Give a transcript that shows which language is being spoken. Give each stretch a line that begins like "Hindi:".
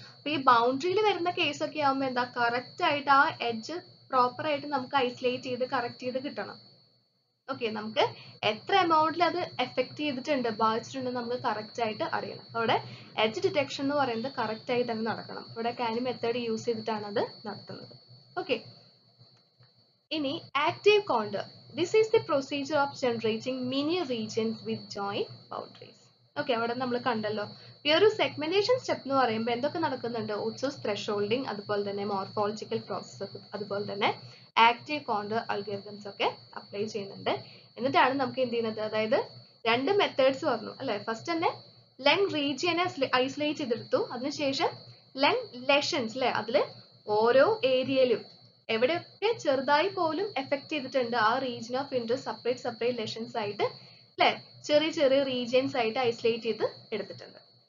Malayalam: അപ്പൊ ഈ ബൗണ്ടറിയിൽ വരുന്ന കേസൊക്കെ ആകുമ്പോൾ എന്താ, കറക്റ്റ് ആയിട്ട് ആ എഡ്ജ് പ്രോപ്പർ ആയിട്ട് നമുക്ക് ഐസൊലേറ്റ് ചെയ്ത് കറക്റ്റ് ചെയ്ത് കിട്ടണം. ഓക്കെ, നമുക്ക് എത്ര എമൗണ്ടിൽ അത് എഫക്ട് ചെയ്തിട്ടുണ്ട്, ബാധിച്ചിട്ടുണ്ട് നമുക്ക് കറക്റ്റ് ആയിട്ട് അറിയണം. അവിടെ എഡ്ജ് ഡിറ്റക്ഷൻ എന്ന് പറയുന്നത് കറക്റ്റ് ആയിട്ട് തന്നെ നടക്കണം. ഇവിടെ കാനി മെത്തേഡ് യൂസ് ചെയ്തിട്ടാണ് അത് നടത്തുന്നത്. ഓക്കെ, ഇനി active contour.
English: This is the procedure of generating mini regions with joint boundaries.
Malayalam: Okay, അവിടെ നമ്മൾ കണ്ടല്ലോ. ഈ ഒരു സെഗ്മെന്റേഷൻ സ്റ്റെപ്പ് എന്ന് പറയുമ്പോൾ എന്തൊക്കെ നടക്കുന്നുണ്ട്? ഓട്സോസ് ത്രെഷോൾഡിംഗ്, അതുപോലെ തന്നെ മോർഫോളജിക്കൽ പ്രോസസ്സ്, അതുപോലെ തന്നെ ആക്റ്റീവ് കോണ്ടർ അൽഗോരിതംസ് ഒക്കെ അപ്ലൈ ചെയ്യുന്നുണ്ട്. എന്നിട്ടാണ് നമുക്ക് എന്ത് ചെയ്യുന്നത്? അതായത് രണ്ട് മെത്തേഡ്സ് പറഞ്ഞു അല്ലെ. ഫസ്റ്റ് തന്നെ ലങ് റീജിയനെ ഐസൊലേറ്റ് ചെയ്തെടുത്തു, അതിനുശേഷം ലങ് ലെഷൻസ് അല്ലെ, അതില് ഓരോ ഏരിയയിലും എവിടെയൊക്കെ ചെറുതായി പോലും എഫക്ട് ചെയ്തിട്ടുണ്ട് ആ റീജിയൻ ഓഫ് ഇൻട്രസ്റ്റ് സെപ്പറേറ്റ് ലെഷൻസ് ആയിട്ട് അല്ലെ, ചെറിയ റീജിയൻസ് ആയിട്ട് ഐസൊലേറ്റ് ചെയ്ത് എടുത്തിട്ടുണ്ട്.